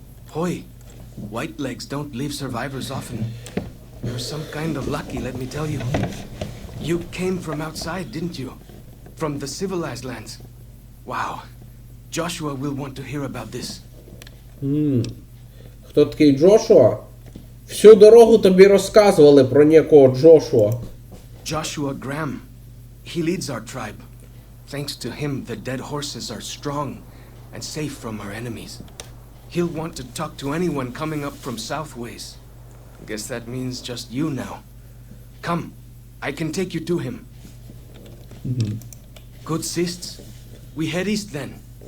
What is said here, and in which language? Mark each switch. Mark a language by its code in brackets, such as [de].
[en] Hoy, white legs don't leave survivors often. You're some kind of lucky, let me tell you. You came from outside, didn't you? From the civilized lands. Wow. Joshua will want to hear about this. [uk] Хто такий Джошуа? Всю дорогу тобі розказували про некого Джошуа. [en] Joshua Graham. He leads our tribe. Thanks to him, the dead horses are strong and safe from our enemies. He'll want to talk to anyone coming up from Southways. Guess that means just you now. Come, I can take you to him. Good sists. We head east then.